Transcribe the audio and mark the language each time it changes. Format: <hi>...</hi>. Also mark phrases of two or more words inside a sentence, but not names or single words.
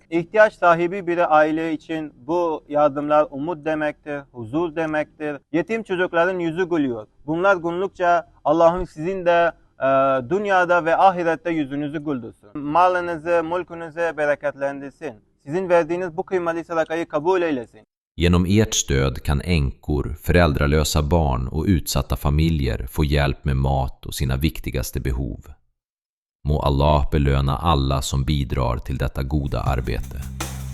<tr>İhtiyaç sahibi bir aile için bu yardımlar umut demektir, huzur demektir. Yetim çocukların yüzü gülüyor. Bunlar günlükçe Allah'ın sizin de dünyada ve ahirette yüzünüzü güldürsün. Malınızı, mülkünüzü bereketlendirsin. Sizin verdiğiniz bu kıymetli sadakayı kabul eylesin.</tr> <sv>Genom ert stöd kan änkor, föräldralösa barn och utsatta familjer få hjälp med mat och sina viktigaste behov. Må Allah belöna alla som bidrar till detta goda arbete.</sv>